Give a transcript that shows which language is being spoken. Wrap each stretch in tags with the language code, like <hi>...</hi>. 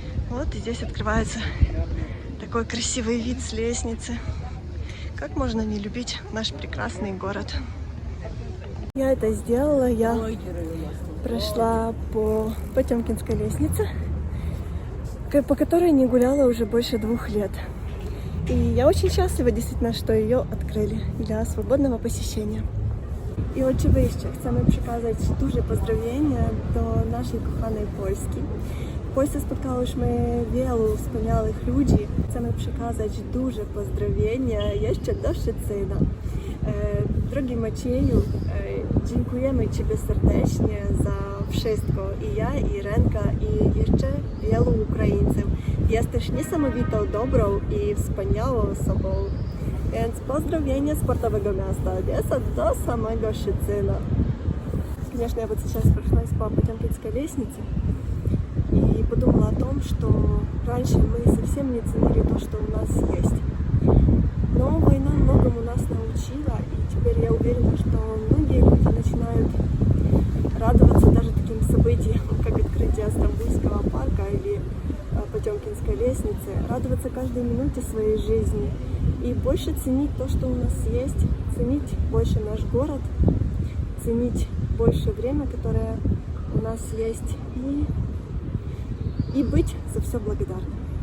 <ru>Вот и здесь открывается такой красивый вид с лестницы. Как можно не любить наш прекрасный город? Я это сделала, я прошла по Потемкинской лестнице, по которой не гуляла уже больше 2 лет. И я очень счастлива, действительно,</ru> <uk>що її відкрили для</uk> <ru>свободного посещення.</ru> <uk>І очевидно,</uk> <pl>chcemy przekazać duże pozdrowienia do naszej kochanej Polski. W Polsce spotkałyśmy wielu wspaniałych ludzi. Chcemy przekazać duże pozdrowienia jeszcze do Szczecina. Drogi Macieju, dziękujemy Ciebie serdecznie za wszystko. I ja, i Renka, i jeszcze wielu Ukraińców. Jesteś niesamowitą, dobrą i wspaniałą osobą. Więc pozdrowienia z portowego miasta Одесса до самого Szczecina.</pl> <ru>Конечно, я вот сейчас прошлась по Потемкинской лестнице и подумала о том, что раньше мы совсем не ценили то, что у нас есть. Но война многому нас научила, и теперь я уверена, что многие люди начинают радоваться даже таким событиям, как открытие Стамбульского парка или Потемкинской лестницы, радоваться каждой минуте своей жизни и больше ценить то, что у нас есть, ценить больше наш город, ценить больше время, которое у нас есть, и быть за все благодарным.</ru>